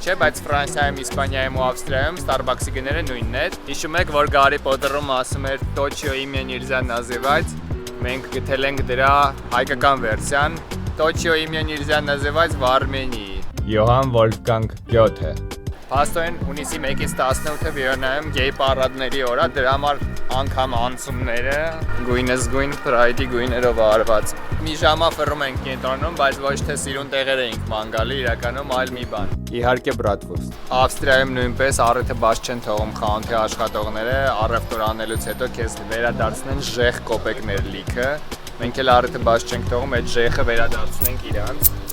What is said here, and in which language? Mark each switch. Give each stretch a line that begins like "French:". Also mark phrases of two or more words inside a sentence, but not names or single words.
Armenian: չէ, բայց Ֆրանսիայում, Իսպանիայում ու Ավստրիայում Starbucks-ի գները նույնն է։ Հիշում եք, որ Գարի Պոտերում ասում էր
Russian: Точио имя нельзя называть,
Armenian: մենք գտել ենք դրա հայկական վերսիան
Russian: Точио имя нельзя называть в Армении։
Armenian: Յոհան Վոլֆգանգ Գյոթե։ Փաստորեն հունիսի 1-ից 18-ը Վիեննայում գեյ պարադների օր է, դրա համար անգամ անցումները գույնզգույն պրայդի գույներով արված։ Մի ժամա ֆռում ենք կենտրոնում, բայց ոչ թե սիրուն տեղեր էինք ման գալի, իրականում այլ մի բան։ Իհարկե բրատվուրստ։ Ավստրիայում նույնպես առիթը բաց չեն թողում խանութի աշխատողները, առևտուր անելուց հետո քեզ վերադարձնեն ժեխ կոպեկներ լիքը։ Մենք էլ առիթը բաց չենք թողում, այդ ժեխը վերադարձնենք իրանց։